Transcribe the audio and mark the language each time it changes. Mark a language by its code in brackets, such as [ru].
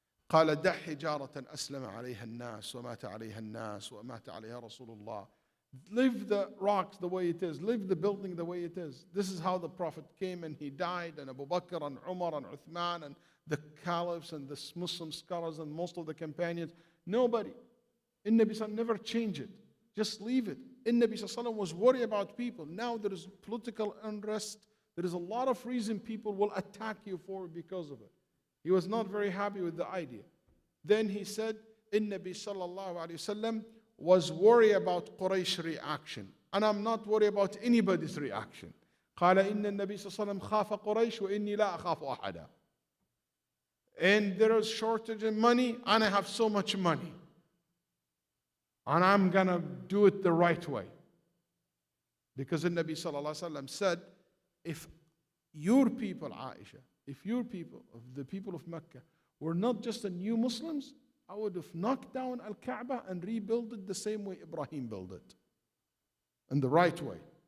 [ar] قال دع حجارة أسلم عليها الناس ومات عليها الناس ومات عليها رسول الله. [en] Leave the rocks the way it is. Leave the building the way it is. This is how the Prophet came and he died, and Abu Bakr and Umar and Uthman and the caliphs and the Muslim scholars and most of the companions. Nobody. Nabi Sallallahu never changed it. Just leave it. Nabi Sallallahu was worried about people. Now there is political unrest. There is a lot of reason people will attack you for it because of it. He was not very happy with the idea. Then he said, Nabi Sallallahu Alaihi Wasallam was worried about Quraysh reaction. And I'm not worried about anybody's reaction. [ar] قال إن النبي صلى الله عليه وسلم خاف قريش وإني لا أخاف أحدا. [en] And there is shortage in money, and I have so much money. And I'm going to do it the right way. Because the Nabi Sallallahu Alaihi Wasallam said, if your people, Aisha, if your people, of the people of Mecca, were not just the new Muslims, I would have knocked down Al-Kaaba and rebuilt it the same way Ibrahim built it. In the right way.